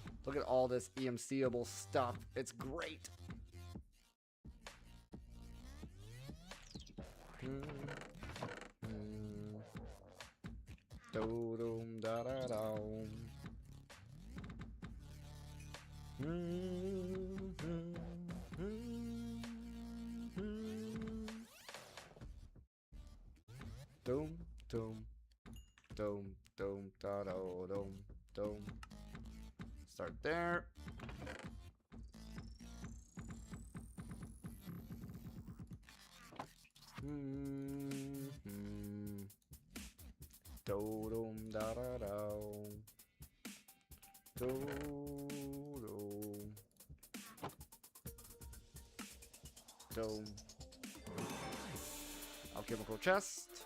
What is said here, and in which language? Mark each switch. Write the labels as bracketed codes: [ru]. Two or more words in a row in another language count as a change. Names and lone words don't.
[en] Look at all this EMCable stuff. It's great. Do-dum da-da-dum. Dum dum dum dum da do dum dum. Start there. Do dum da da do. Do do. Dome. Alchemical chest.